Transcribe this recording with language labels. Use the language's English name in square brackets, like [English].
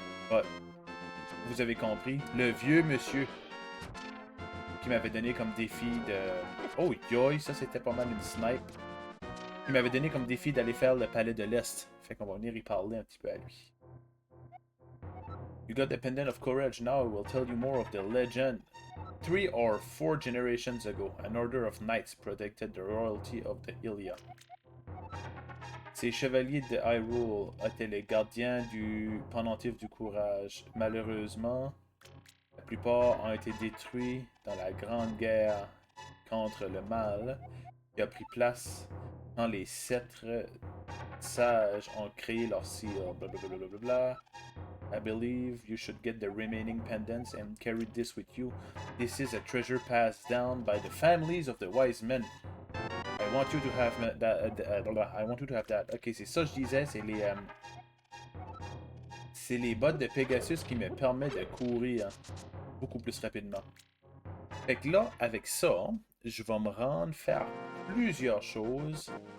[French] Ouais, vous avez compris. Le vieux monsieur qui m'avait donné comme défi de... Oh, yoï, ça c'était pas mal une snipe. Il m'avait donné comme défi d'aller faire le palais de l'Est. Fait qu'on va venir y parler un petit peu à lui. [English] You got the pendant of courage. Now I will tell you more of the legend. 3 or 4 generations ago, an order of knights protected the royalty of the Ilia. [French] Ces chevaliers de Hyrule étaient les gardiens du pendentif du courage. Malheureusement, la plupart ont été détruits dans la grande guerre contre le mal qui a pris place quand les sept sages ont créé leur seal. Blablabla. [English] I believe you should get the remaining pendants and carry this with you. This is a treasure passed down by the families of the wise men. I want you to have that. I want you to have that. [French] Ok, c'est ça que je disais, c'est les bottes de Pegasus qui me permettent de courir beaucoup plus rapidement. Fait que là, avec ça, je vais me rendre faire plusieurs choses.